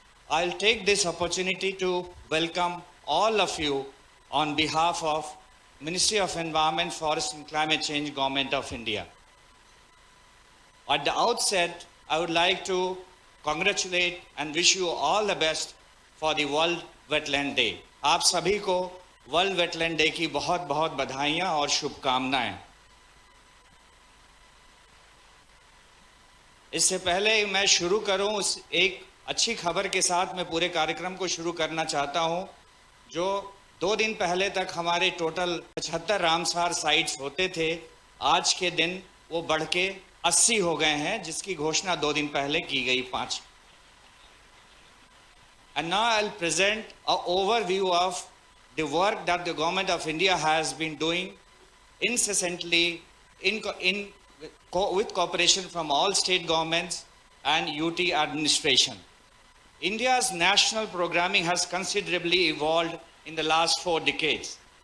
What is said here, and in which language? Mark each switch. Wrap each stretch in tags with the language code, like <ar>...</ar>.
<en>I'll take this opportunity to welcome all of you on behalf of Ministry of Environment, Forest and Climate Change, Government of India. At the outset, I would like to congratulate and wish you all the best for the World Wetland Day.</en> <hi>आप सभी को world wetland day की बहुत बहुत बधाइयां और शुभकामनाएं। इससे पहले मैं शुरू करूं, उस एक अच्छी खबर के साथ मैं पूरे कार्यक्रम को शुरू करना चाहता हूं। जो 2 दिन पहले तक हमारे टोटल 75 रामसार साइट्स होते थे, आज के दिन वो बढ़ के 80 हो गए हैं, जिसकी घोषणा 2 दिन पहले की गई, 5।</hi> <en>And now I'll present an overview of the work that the Government of India has been doing incessantly with cooperation from all state governments and UT administration. India's national programming has considerably evolved in the last 4 decades.</en>